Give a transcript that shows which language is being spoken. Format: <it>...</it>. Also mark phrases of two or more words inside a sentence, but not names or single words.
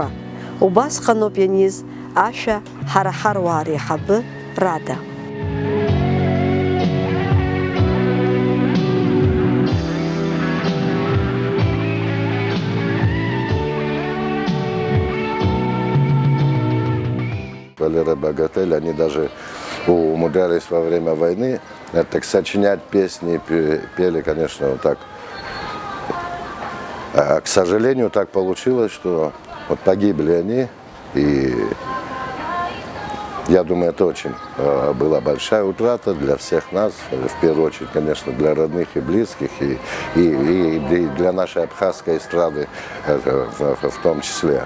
<ab>Убасҟаноуп ианиз ашәа ҳара ҳаруаа реиҳабы Рада.</ab> <ru>Валера Богатель, они даже умудрялись во время войны так сочинять песни, пели, конечно, вот так. А, к сожалению, так получилось, что вот погибли они, и я думаю, это очень была большая утрата для всех нас, в первую очередь, конечно, для родных и близких, и для нашей абхазской эстрады в том числе.</ru>